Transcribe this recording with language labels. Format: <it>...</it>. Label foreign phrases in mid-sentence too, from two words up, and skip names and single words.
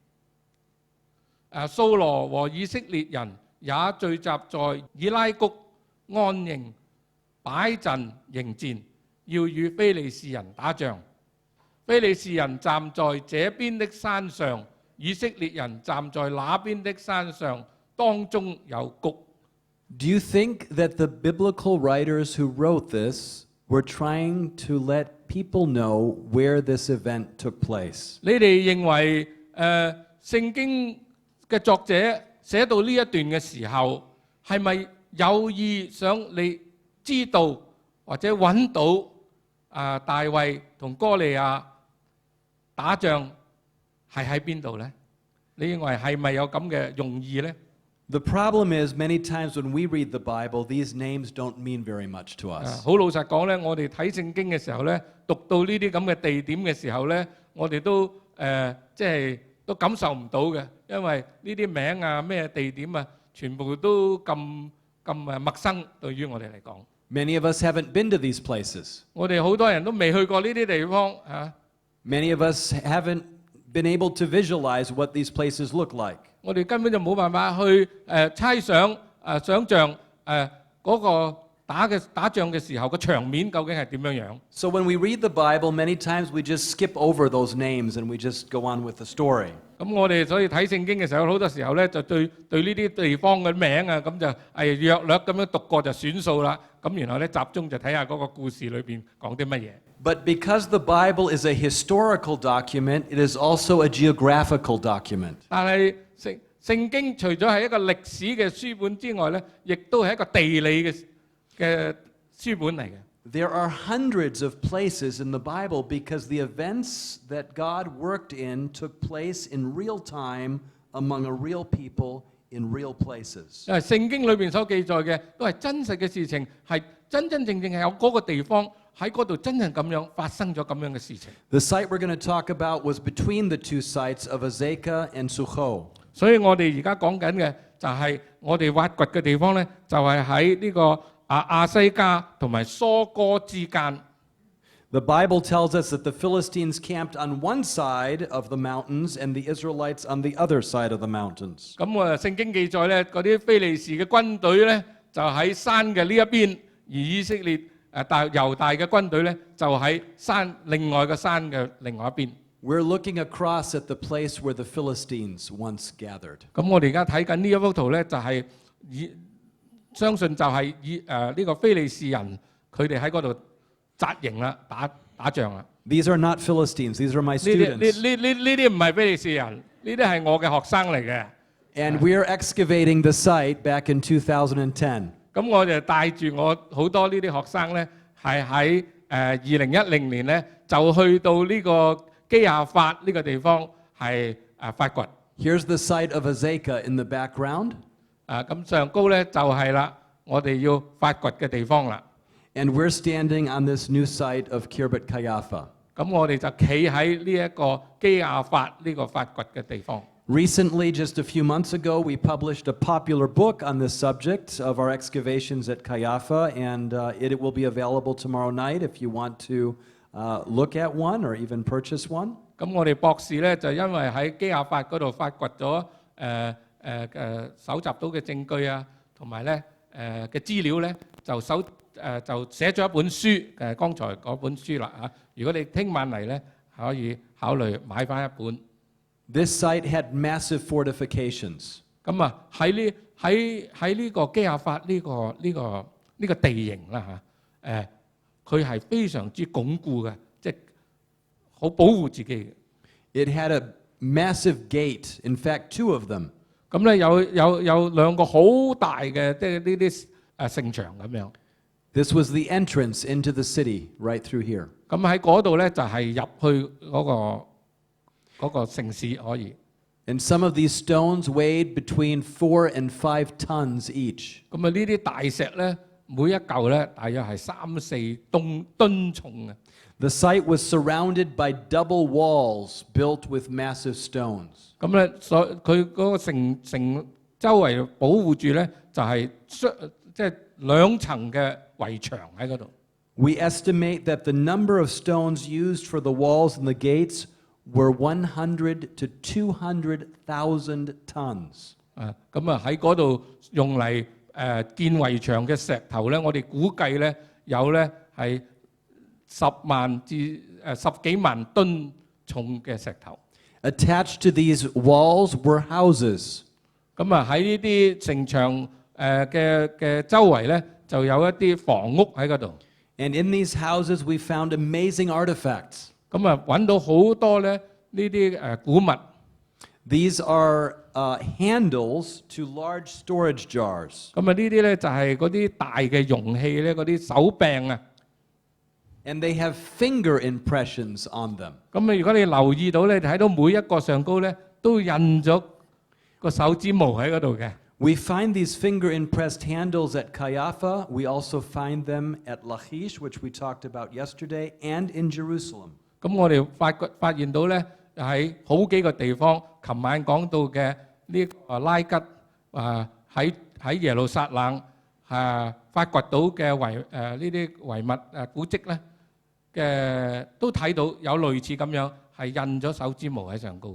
<yue>掃羅和以色列人也聚集在以拉谷安營，擺陣迎戰，要與非利士人打仗。非利士人站在這邊的山上，以色列人站在那邊的山上，當中有谷。</yue> <en>Do you think that the biblical writers who wrote this were trying to let people know where this event took place?</en> <yue>你哋認為聖經嘅作者寫到呢一段嘅時候，係咪有意想你知道或者揾到大衛同哥利亞打仗係喺邊度呢？你認為係咪有咁嘅用意呢？</yue> <en>The problem is, many times when we read the Bible, these names don't mean very much to us.</en> <yue>好老實講呢，我哋睇聖經嘅時候呢，讀到呢啲咁嘅地點嘅時候呢，我哋都即係都感受唔到嘅，因為呢啲名啊、咩地點啊，全部都咁陌生對於我哋嚟講。</yue> <en>Many of us haven't been to these places.</en> <yue>我哋好多人都未去過呢啲地方嚇。</yue> <en>Many of us haven't been able to visualize what these places look like.</en> <yue>我哋根本就冇辦法去猜想想像嗰個打仗嘅時候個場面究竟係點樣樣。</yue> <en>So when we read the Bible, many times we just skip over those names and we just go on with the story.</en> <yue>咁我哋所以睇聖經嘅時候，好多時候咧就對呢啲地方嘅名啊，咁就係約略咁樣讀過就算數啦。咁然後咧集中就睇下嗰個故事裏邊講啲乜嘢。</yue> <en>But because the Bible is a historical document, it is also a geographical document.</en> <yue>但係聖經除咗係一個歷史嘅書本之外咧，亦都係一個地理嘅書本嚟嘅。</yue> <en>There are hundreds of places in the Bible because the events that God worked in took place in real time among a real people in real places.</en> <yue>因為聖經裏邊所記載嘅都係真實嘅事情，係真正係有嗰個地方喺嗰度真正咁樣發生咗咁樣嘅事情。</yue> <en>The site we're going to talk about was between the two sites of Azekah and Succo.</en> <yue>所以我哋而家講緊嘅就係我哋挖掘嘅地方咧，就係喺呢個亞西加同埋疏哥之間。</yue> <en>The Bible tells us that the Philistines camped on one side of the mountains and the Israelites on the other side of the mountains.</en> <yue>咁聖經記載咧，嗰啲非利士嘅軍隊咧就喺山嘅呢一邊，而以色列猶大嘅軍隊咧就喺另外嘅山嘅另外一邊。</yue> <en>We're looking across at the place where the Philistines once gathered.</en> <yue>咁我哋而家睇緊呢一幅圖咧，就係相信就係呢個非利士人佢哋喺嗰度紮營啦，打仗啦。</yue> <en>These are not Philistines. These are my students.</en> <yue>呢啲唔係非利士人，呢啲係我嘅學生嚟嘅。</yue> <en>And we're excavating the site back in 2010.</en> <yue>咁我就帶住我好多呢啲學生咧，係喺2010年咧就去到呢個基亞法呢個地方係發掘。</yue> <en>Here's the site of Azekah in the background.</en> <yue>咁上高咧就係啦，我哋要發掘嘅地方啦。</yue> <en>And we're standing on this new site of Kirbet Kayafa.</en> <yue>咁我哋就企喺呢一個基亞法呢個發掘嘅地方。</yue> <en>Recently, just a few months ago, we published a popular book on this subject of our excavations at Kayafa, and it will be available tomorrow night if you want to look at one or even purchase one.</en> <yue>咁我哋博士咧就因為喺基亞法嗰度發掘咗搜集到嘅證據啊，同埋咧嘅資料咧，就寫咗一本書，剛才嗰本書啦嚇。如果你聽晚嚟咧，可以考慮買翻一本。</yue> <en>This site had massive fortifications.</en> <yue>咁喺呢個基亞法呢個地形啦嚇，佢係非常之鞏固嘅，即係好保護自己嘅。</yue> <en>It had a massive gate, in fact, two of them.</en> <yue>咁咧有兩個好大嘅，即係呢啲城牆咁樣。</yue> <en>This was the entrance into the city, right through here.</en> <yue>咁喺嗰度咧就係入去嗰個城市可以。</yue> <en>And And some of these stones weighed between 4 and 5 tons each.</en> <yue>咁啊，呢啲大石咧，每一嚿咧大約係3-4噸重嘅。</yue> <en>The site was surrounded by double walls built with massive stones.</en> <yue>咁咧，佢嗰個城周圍保護住咧，就係即係2層嘅圍牆喺嗰度。</yue> <en>We estimate that the number of stones used for the walls and the gates were 100 to 200,000 tons.</en> <yue>咁啊喺嗰度用嚟建圍牆嘅石頭咧，我哋估計咧有咧係10萬至10幾萬噸重嘅石頭。</yue> <en>Attached to these walls were houses.</en> <yue>咁啊喺呢啲城牆嘅周圍咧，就有一啲房屋喺嗰度。</yue> <en>And in these houses we found amazing artifacts.</en> <yue>咁啊揾到好多咧呢啲古物。</yue> <en>These are handles to large storage jars.</en> <yue>咁啊呢啲咧就係嗰啲大嘅容器咧，嗰啲手柄啊。</yue> <en>And they have finger impressions on them.</en> <yue>咁啊如果你留意到咧，睇到每一個上高咧都印咗個手指模喺嗰度嘅。</yue> <en>We find these finger-impressed handles at Caiapha. We also find them at Lachish, which we talked about yesterday, and in Jerusalem.</en> <yue>咁我哋發現到咧喺好幾個地方，琴晚講到嘅呢個拉吉喺耶路撒冷發掘到嘅呢啲遺物古蹟咧嘅都睇到有類似咁樣係印咗手指模喺上高。</yue>